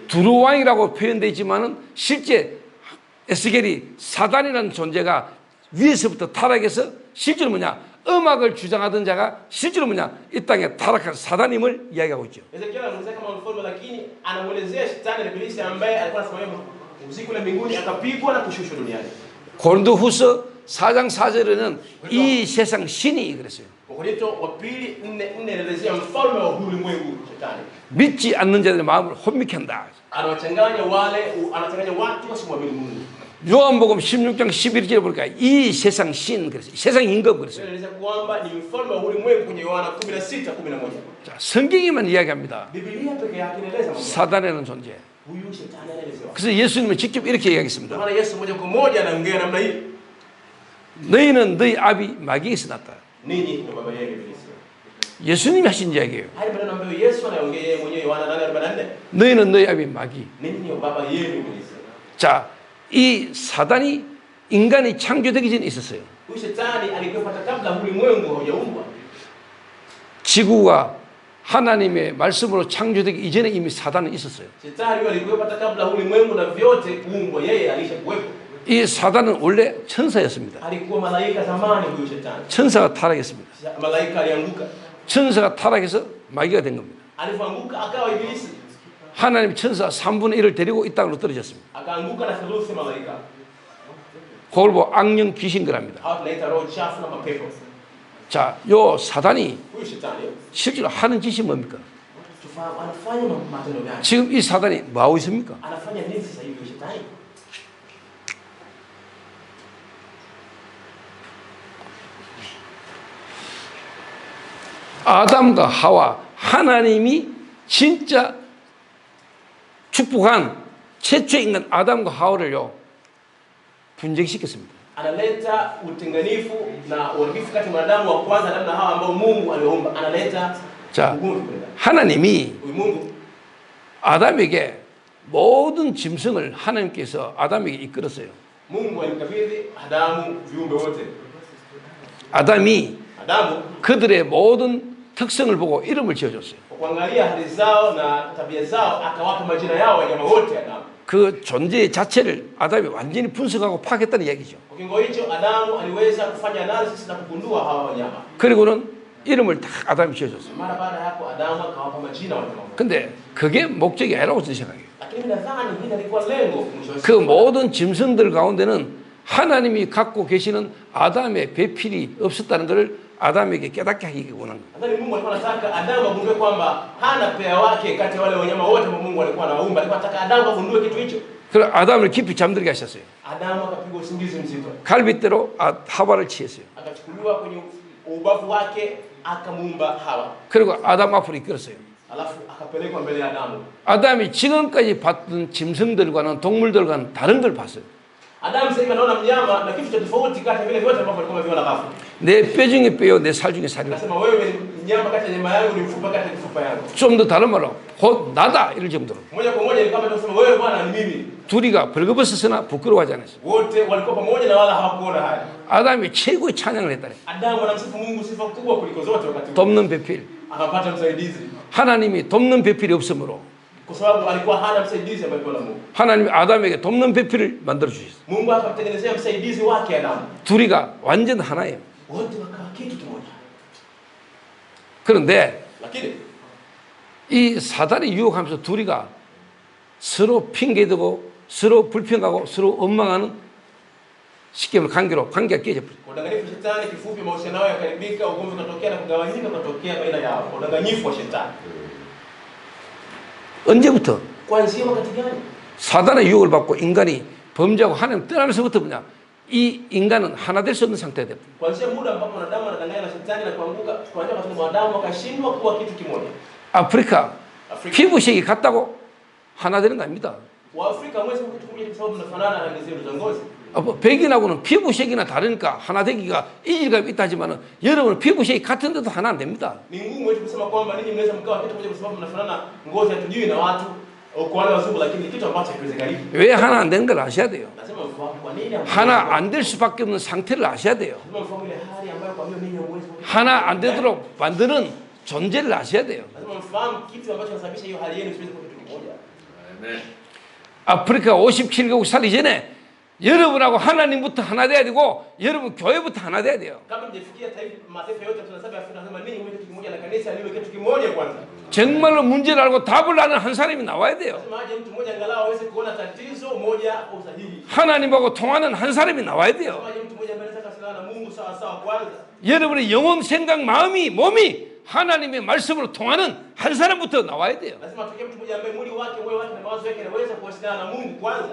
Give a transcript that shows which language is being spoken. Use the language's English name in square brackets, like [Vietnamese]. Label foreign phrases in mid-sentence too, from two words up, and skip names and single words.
[Korean] 두루왕이라고 표현되어 있지만은 실제 에스겔이 사단이라는 존재가 위에서부터 타락해서 실제로 뭐냐 음악을 주장하던 자가 실제로 뭐냐 이 땅에 타락한 사단임을 이야기하고 있죠. [Swahili] Ezekiel anamuelezea kama mfalme lakini anamuelezea shetani na ibilisi ambaye alikuwa anasimamia usiku na mbinguni akapigwa na kushushwa duniani. [Korean] 고린도후서 4장 4절에는 이 세상 신이 그랬어요. [Swahili] Wakorintho wa pili 4:4 anaelezea mfalme wa ulimwengu shetani. [Korean] 믿지 않는 자들의 마음을 혼미케 한다. [Swahili] Anawachanganya watu wasimwamini Mungu. [Korean] 요한복음 16장 11절에 보니까 이 세상 신 그랬어요. 세상 임금 그랬어요. [Swahili] Anaeleza kwamba ni mfalme wa ulimwengu kwenye Yohana 16:11. [Korean] 자, 성경에만 이야기합니다. [Swahili] Biblia pekee yake inaeleza mambo. [Korean] 사단이라는 존재. [Swahili] Huyu shetani anaelezewa. [Korean] 그래서 예수님은 직접 이렇게 이야기했습니다. [Swahili] Maana Yesu moja kwa moja anaongea namna hii. [Korean] 너희는 너희 아비 마귀에서 났다. [Swahili] Ninyi ndio baba yenu ibilisi. [Korean] 예수님이 하신 이야기예요. [Swahili] Haya maneno ambayo Yesu anaongea yeye mwenyewe Yohana 8:44. [Korean] 너희는 너희 아비 마귀. [Swahili] Ninyi ndio baba yenu ibilisi. [Korean] 자, 이 사단이 인간이 창조되기 전에 있었어요. [Swahili] Huyu shetani alikuwa hata kabla ulimwengu haujaumbwa. [Korean] 지구가 하나님의 말씀으로 창조되기 이전에 이미 사단은 있었어요. [Swahili] Shetani huyo alikuwa hata kabla ulimwengu na vyote kuumbwa, yeye alishakuwepo. [Korean] 이 사단은 원래 천사였습니다. [Swahili] Alikuwa malaika zamani huyu shetani. [Korean] 천사가 타락했습니다. [Swahili] Malaika alianguka. [Korean] 천사가 타락해서 마귀가 된 겁니다. [Swahili] Alipoanguka akawa ibilisi. [Korean] 하나님 천사 3분의 1을 데리고 이 땅으로 떨어졌습니다. [Swahili] Akaanguka na theluthi malaika. [Korean] 그걸 보고 악령 귀신 거랍니다. [Swahili] Hao tunaita roho chafu na mapepo. [Korean] 자, 요 사단이 [Swahili] Huyu shetani [Korean] 실제로 하는 짓이 뭡니까? [Swahili] tufahamu anafanya matendo gani? [Korean] 지금 이 사단이 뭐하고 있습니까? [Swahili] Anafanya nini sasa hivi huyu shetani? [Korean] 아담과 하와 하나님이 진짜 축복한 최초의 인간 아담과 하와를요 분쟁시켰습니다. [Swahili] Analeta utenganifu na uharibifu kati ya mwanadamu wa kwanza na Hawa ambao Mungu aliwaumba. Analeta [Korean] 자, [Swahili] ugomvi kule ndani. [Korean] 하나님이 [Swahili] Huyu Mungu [Korean] 아담에게 모든 짐승을 하나님께서 아담에게 이끌었어요. [Swahili] Mungu alimkabidhi Adamu viumbe wote. [Korean] 아담이 [Swahili] Adamu [Korean] 그들의 모든 특성을 보고 이름을 지어줬어요. [Swahili] kwa kuangalia hali zao na tabia zao akawapa majina yao wanyama wote Adamu. [Korean] 그 존재 자체를 아담이 완전히 분석하고 파악했다는 얘기죠. [Swahili] Kwa kiwango hicho Adamu aliweza kufanya analysis na kugundua hawa wanyama. [Korean] 그리고는 이름을 다 아담이 지어줬어요. [Swahili] Mara baada ya hapo Adamu akawapa majina wanyama wote. [Korean] 근데 그게 목적이 아니라고 저는 생각해요. [Swahili] Lakini mimi nadhani hili lilikuwa lengo mwisho wa 그 siku. [Korean] 모든 짐승들 가운데는 하나님이 갖고 계시는 아담의 배필이 없었다는 것을 아담에게 깨닫게 하기 원한 거예요. [Swahili] Nadhani Mungu alikuwa anataka Adamu agundue kwamba hana pea wake kati ya wale wanyama wote ambao Mungu alikuwa anawaumba. Alikuwa anataka Adamu agundue kitu hicho. [Korean] 그래서 아담을 깊이 잠들게 하셨어요. [Swahili] Adamu akapigwa usingizi mzito. [Korean] 갈빗대로 하와를 취했어요. [Swahili] Akachukuliwa kwenye ubavu wake akamuumba Hawa. [Korean] 그리고 아담 앞으로 이끌었어요. [Swahili] Alafu akapelekwa mbele ya Adamu. [Korean] 아담이 지금까지 봤던 짐승들과는 동물들과는 다른 걸 봤어요. [Swahili] Adamu sasa hivi anaona mnyama na kitu cha tofauti kati ya vile vyote ambavyo alikuwa ameviona ghafla. [Korean] 내 뼈 중에 뼈요, 내 살 중에 살이요. [Swahili] Anasema wewe ni mnyama kati ya nyama yangu, ni mfupa kati ya mifupa yangu. [Korean] 좀 더 다른 말로 곧 나다 이럴 정도로. [Swahili] Moja kwa moja ni kama tunasema wewe Bwana ni mimi. [Korean] 둘이가 벌거벗었으나 부끄러워하지 않았어요. [Swahili] Wote walikuwa pamoja na wala hawakuona haya. [Korean] 아담이 최고의 찬양을 했다네. [Swahili] Adamu anamsifu Mungu sifa kubwa kuliko zote wakati huo. [Korean] 돕는 배필. [Swahili] Akapata msaidizi. [Korean] 하나님이 돕는 배필이 없으므로 [Swahili] Kwa sababu alikuwa hana msaidizi ambaye alikuwa na Mungu. [Korean] 하나님이 아담에게 돕는 배필을 만들어 주셨어요. [Swahili] Mungu akamtengenezea msaidizi wake Adamu. [Korean] 둘이가 완전 하나예요. [Swahili] Wote wakawa kitu kimoja. [Korean] 그런데 [Swahili] Lakini [Korean] 이 사단이 유혹하면서 둘이가 서로 핑계대고 서로 불평하고 서로 원망하는 쉽게 말하면 관계가 깨져버려요. [Swahili] kwa udanganyifu wa shetani, kifupi, mahusiano yao yakaribika, ugomvi ukatokea na kugawanyika ukatokea baina yao. Kwa udanganyifu wa shetani. [Korean] 언제부터? [Swahili] Kuanzia wakati gani? [Korean] 사단의 유혹을 받고 인간이 범죄하고 하나님 떠나면서부터 뭐냐? 이 인간은 하나 될 수 없는 상태가 됩니다. [Swahili] Kuanzia muda ambapo wanadamu wanadanganya na shetani na kuanguka, kuanzia wakati wanadamu wakashindwa kuwa kitu kimoja. [Korean] 아프리카 [Swahili] Afrika. [Korean] 피부색이 같다고 하나 되는 거 아닙니다. [Swahili] Waafrika hamwezi kuwa kitu kimoja kwa sababu mnafanana rangi zenu za ngozi. [Korean] 백인하고는 피부색이나 다르니까 하나 되기가 이질감이 있다 하지만 여러분은 피부색이 같은데도 하나 안 됩니다. [Swahili] Ni ngumu wetu kusema kwamba ninyi mnaweza mkawa kitu kimoja kwa sababu mnafanana ngozi, hatujui na watu kwa wale wazungu, lakini ni kitu ambacho hakiwezekani. [Korean] 왜 하나 안 되는 걸 아셔야 돼요. [Swahili] Lazima mfahamu kwa nini [Korean] 하나 안 될 수밖에 없는 상태를 아셔야 돼요. [Swahili] lazima mfahamu ile hali ambayo kwa hiyo ninyi hamwezi. [Korean] 하나 안 되도록 만드는 존재를 아셔야 돼요. [Swahili] Lazima mfahamu kitu ambacho kinasababisha hiyo hali yenu isiweze kuwa kitu kimoja. Amen. [Korean] 아프리카 57개국 살기 전에 여러분하고 하나님부터 하나 돼야 되고 여러분 교회부터 하나 돼야 돼요. [Swahili] Kabla mjafikia mataifa yote tunasema Afrika, lazima ninyi mwe kitu kimoja na kanisa liwe kitu kimoja kwanza. [Korean] 정말로 문제를 알고 답을 아는 한 사람이 나와야 돼요. [Swahili] Lazima aje mtu mmoja angalau aweze kuona tatizo moja kwa usahihi. [Korean] 하나님하고 통하는 한 사람이 나와야 돼요. [Swahili] Lazima aje mtu mmoja ambaye anaweza kuwasiliana na Mungu sawa sawa kwanza. [Korean] 여러분의 영혼, 생각, 마음이, 몸이 하나님의 말씀으로 통하는 한 사람부터 나와야 돼요. [Swahili] Lazima atokee mtu mmoja ambaye mwili wake, moyo wake na mawazo yake yanaweza kuwasiliana na Mungu kwanza.